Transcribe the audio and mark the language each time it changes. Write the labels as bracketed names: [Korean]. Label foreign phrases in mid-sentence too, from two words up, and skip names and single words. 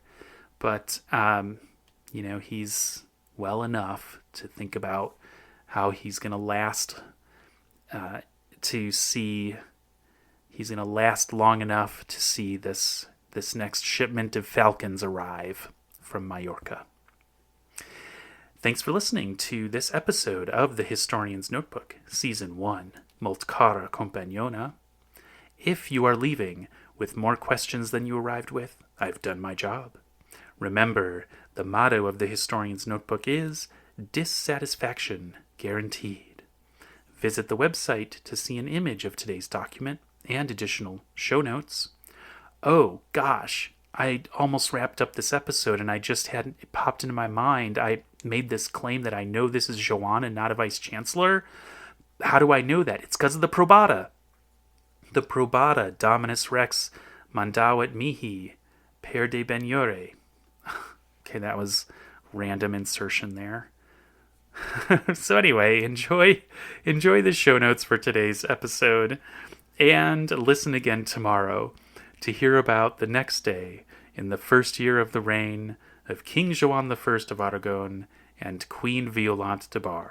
[English] But, he's well enough to think about how he's going to last he's going to last long enough to see this next shipment of falcons arrive from Mallorca. Thanks for listening to this episode of The Historian's Notebook, Season 1, [Catalan] Molt cara compagnona. [English] If you are leaving with more questions than you arrived with, I've done my job. Remember, the motto of The Historian's Notebook is dissatisfaction guaranteed. Visit the website to see an image of today's document and additional show notes. Oh, gosh, I almost wrapped up this episode and it popped into my mind. I made this claim that I know this is Joan and not a vice chancellor. How do I know that? It's because of the probata. [Latin] The probata Dominus Rex mandavit mihi per de Berenguer. [English] Okay, that was random insertion there. So anyway, enjoy the show notes for today's episode and listen again tomorrow to hear about the next day in the first year of the reign of King Joan I of Aragon and Queen Violante de Bar.